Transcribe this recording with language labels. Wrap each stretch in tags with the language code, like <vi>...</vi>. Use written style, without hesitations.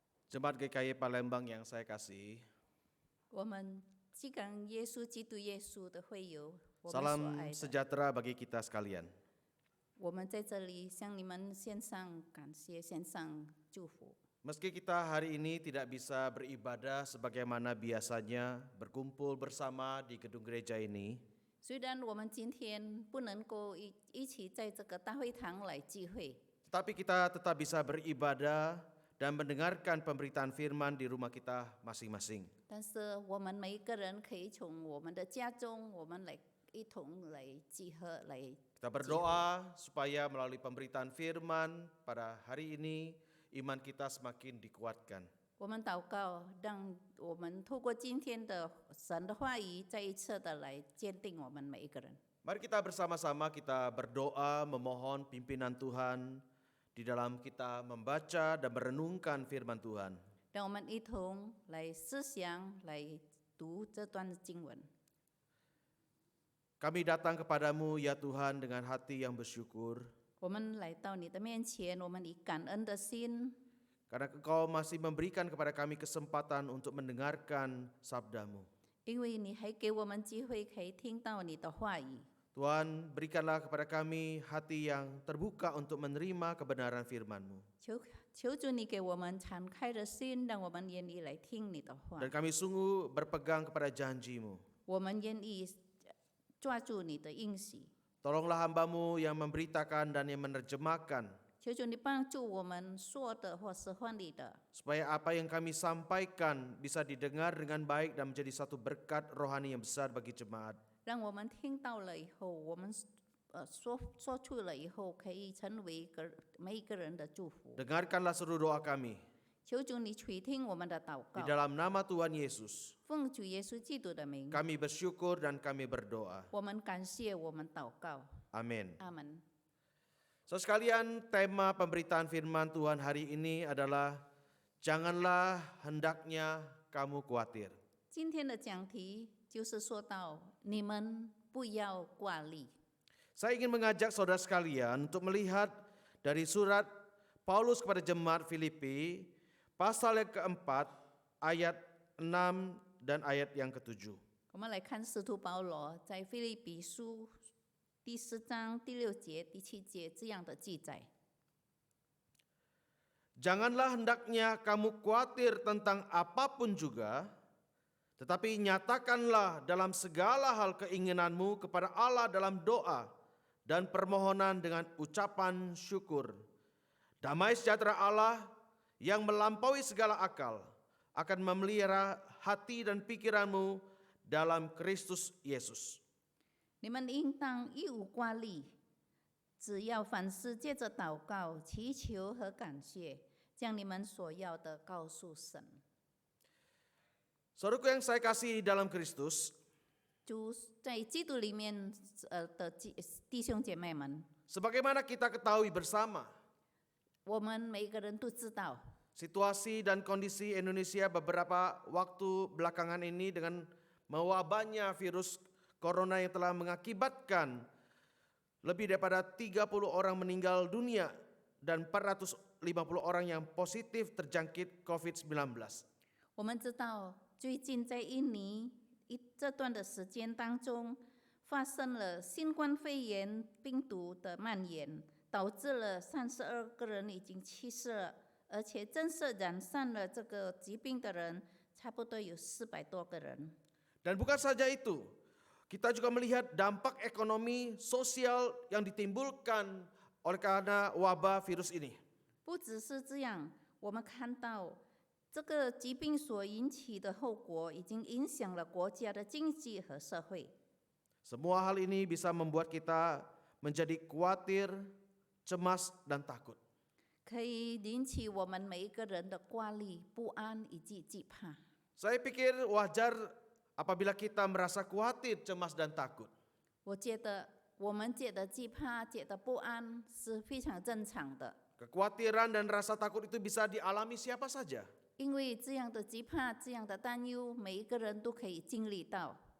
<id>Jemaat GKI Palembang yang saya kasih,</id> <zh>我们既感耶稣基督耶稣的会友，我们所</zh> <id>salam</id> <zh>爱的，</zh> <id>sejahtera bagi kita sekalian.</id> <zh>我们在这里向你们献上感谢，献上祝福。</zh> <id>Meski kita hari ini tidak bisa beribadah sebagaimana biasanya berkumpul bersama di gedung gereja ini,</id> <zh>虽然我们今天不能够一起在这个大会堂来聚会，</zh> <id>tetapi kita tetap bisa beribadah dan mendengarkan pemberitaan firman di rumah kita masing-masing.</id> <zh>但是我们每一个人可以从我们的家中，我们来一同来集合来。</zh> <id>Kita berdoa supaya melalui pemberitaan firman pada hari ini iman kita semakin dikuatkan.</id> <zh>我们祷告，让我们透过今天的神的话语，再一次的来坚定我们每一个人。</zh> <id>Mari kita bersama-sama kita berdoa memohon pimpinan Tuhan di dalam kita membaca dan merenungkan firman Tuhan.</id> <zh>让我们一同来思想，来读这段经文。</zh> <id>Kami datang kepadamu ya Tuhan dengan hati yang bersyukur</id> <zh>我们来到你的面前，我们以感恩的心，</zh> <id>karena Engkau masih memberikan kepada kami kesempatan untuk mendengarkan sabdamu.</id> <zh>因为你还给我们机会可以听到你的话语。</zh> <id>Tuhan, berikanlah kepada kami hati yang terbuka untuk menerima kebenaran firman-Mu.</id> <zh>求主你给我们敞开的心，让我们愿意来听你的话</zh> <id>Dan，kami sungguh berpegang kepada janji-Mu.</id> <zh>我们愿意抓住你的应许。</zh> <id>Tolonglah hamba-Mu yang memberitakan dan yang menerjemahkan,</id> <zh>求主你帮助我们说的或是翻译的，</zh> <id>supaya apa yang kami sampaikan bisa didengar dengan baik dan menjadi satu berkat rohani yang besar bagi jemaat.</id> <zh>让我们听到了以后，我们说出了以后，可以成为每一个人的祝福。</zh> <id>Dengarkanlah seluruh doa kami</id> <zh>求主你垂听我们的祷</zh> <id>di</id> <zh>告，</zh> <id>dalam nama Tuhan Yesus.</id> <zh>奉主耶稣基督的名，</zh> <id>Kami bersyukur dan kami berdoa.</id> <zh>我们感谢，我们祷告，</zh> <id>Amin.</id> <zh>阿门。</zh> <id>Saudara sekalian, tema pemberitaan firman Tuhan hari ini adalah janganlah hendaknya kamu khawatir.</id> <zh>今天的讲题就是说到你们不要挂虑。</zh> <id>Saya ingin mengajak saudara sekalian untuk melihat dari surat Paulus kepada jemaat Filipi, pasal yang keempat, ayat 6 dan ayat yang ke-7.</id> <zh>我们来看使徒保罗在腓立比书第4章第6节、第7节这样的记载。</zh> <id>Janganlah hendaknya kamu khawatir tentang apapun juga, tetapi nyatakanlah dalam segala hal keinginanmu kepada Allah dalam doa dan permohonan dengan ucapan syukur. Damai sejahtera Allah yang melampaui segala akal akan memelihara hati dan pikiranmu dalam Kristus Yesus.</id> <zh>你们应当一无挂虑，只要凡事借着祷告、祈求和感谢，将你们所要的告诉神。</zh> <id>Saudaraku yang saya kasih dalam Kristus,</id> <zh>主在基督里面的弟兄姐妹们，</zh> <id>sebagaimana kita ketahui bersama,</id> <zh>我们每个人都知道，</zh> <id>situasi dan kondisi Indonesia beberapa waktu belakangan ini dengan mewabahnya virus corona yang telah mengakibatkan lebih daripada 30 orang meninggal dunia dan 450 orang yang positif terjangkit COVID-19.</id> <zh>我们知道最近在印尼这段的时间当中，发生了新冠肺炎病毒的蔓延，导致了32个人已经去世了，而且真正染上了这个疾病的人差不多有400多个人。</zh> <id>Dan bukan saja itu, Kita juga melihat dampak ekonomi sosial yang ditimbulkan oleh karena wabah virus ini.</id> <zh>不只是这样，我们看到这个疾病所引起的后果已经影响了国家的经济和社会。</zh> <id>Semua hal ini bisa membuat kita menjadi khawatir, cemas, dan takut.</id> <zh>可以引起我们每一个人的挂虑、不安以及惧怕。</zh> <id>Saya pikir wajar apabila kita merasa khawatir, cemas, dan takut.</id> <zh>我觉得我们觉得惧怕、觉得不安是非常正常的，</zh> <id>Kekhawatiran dan rasa takut itu bisa dialami siapa saja.</id> <zh>因为这样的惧怕、这样的担忧，每一个人都可以经历到。</zh>